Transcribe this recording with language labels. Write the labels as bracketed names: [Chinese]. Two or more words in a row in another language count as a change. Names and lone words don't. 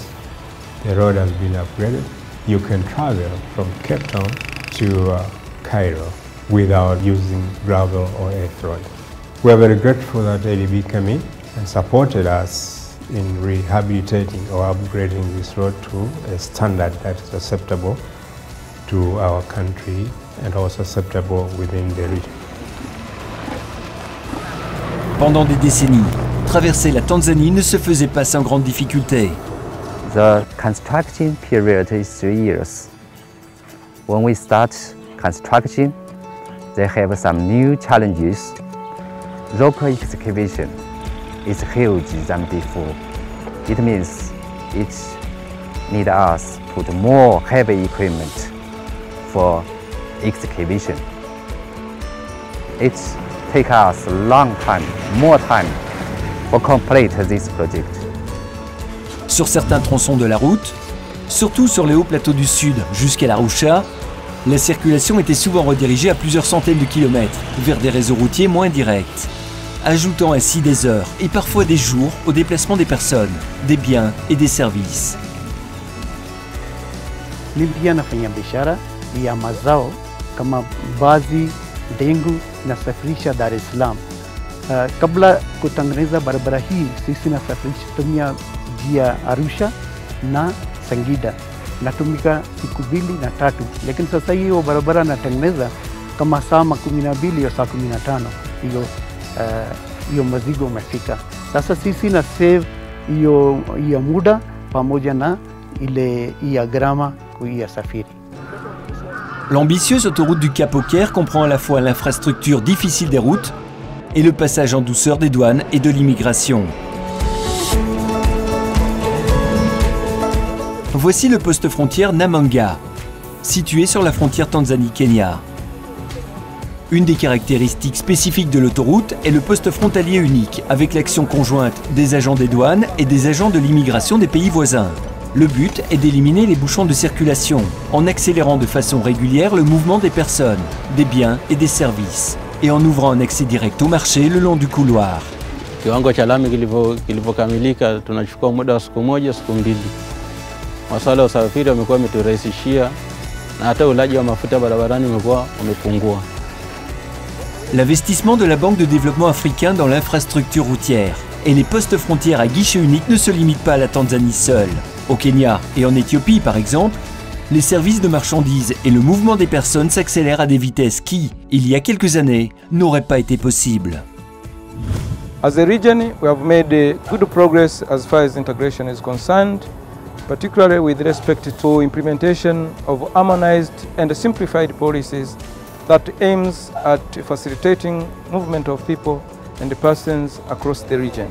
[English] The road has been upgraded. You can travel from Cape Town to Cairo without using gravel or earth road. We are very grateful that ADB came in and supported us in rehabilitating or upgrading this road to a standard that is acceptable to our country and also acceptable within the region. [French] Pendant des décennies, traverser la Tanzanie ne se faisait pas sans grande difficulté. [English] The construction period is 3 years. When we start construction, they have some new challenges. Local excavation is huge than before. It means it needs us to put more heavy equipment for excavation. It takes us a long time, more time, for complete this project. [French] Sur certains tronçons de la route, surtout sur les hauts plateaux du sud jusqu'à l'Arusha, la circulation était souvent redirigée à plusieurs centaines de kilomètres vers des réseaux routiers moins directs, ajoutant ainsi des heures et parfois des jours au déplacement des personnes, des biens et des services. [Swahili] Limpia nafanya biashara ya mazao kama bazi, dengu nasafirisha Dar es Salaam. Kabla kutengeneza barabara hii sisi nasafirisha tumia njia Arusha na Singida. Natumika siku 2 na 3, lakini sasa hiyo barabara natengeneza kama saa 12 au saa 15 hiyo mazigo umefika. Sasa sisi na save hiyo muda pamoja na ile ya gharama ya safiri. [French] L'ambitieuse autoroute du Cap au Caire comprend à la fois l'infrastructure difficile des routes et le passage en douceur des douanes et de l'immigration. Voici le poste frontière Namanga, situé sur la frontière Tanzanie-Kenya. Une des caractéristiques spécifiques de l'autoroute est le poste frontalier unique, avec l'action conjointe des agents des douanes et des agents de l'immigration des pays voisins. Le but est d'éliminer les bouchons de circulation, en accélérant de façon régulière le mouvement des personnes, des biens et des services, et en ouvrant un accès direct au marché le long du couloir. [Swahili] Kiwango cha lami kilivyokamilika tunachukua muda wa siku moja, siku mbili. Masuala ya usafiri yamekuwa yameturahisishia na hata ulaji wa mafuta barabarani umekuwa umepungua. [French] L'investissement de la Banque de développement africain dans l'infrastructure routière et les postes frontières à guichet unique ne se limitent pas à la Tanzanie seule. Au Kenya et en Éthiopie par exemple, les services de marchandises et le mouvement des personnes s'accélèrent à des vitesses qui, il y a quelques années, n'auraient pas été possibles. [English] As a region, we have made good progress as far as integration is concerned, particularly with respect to implementation of harmonized and simplified policies that aims at facilitating movement of people and the persons across the region.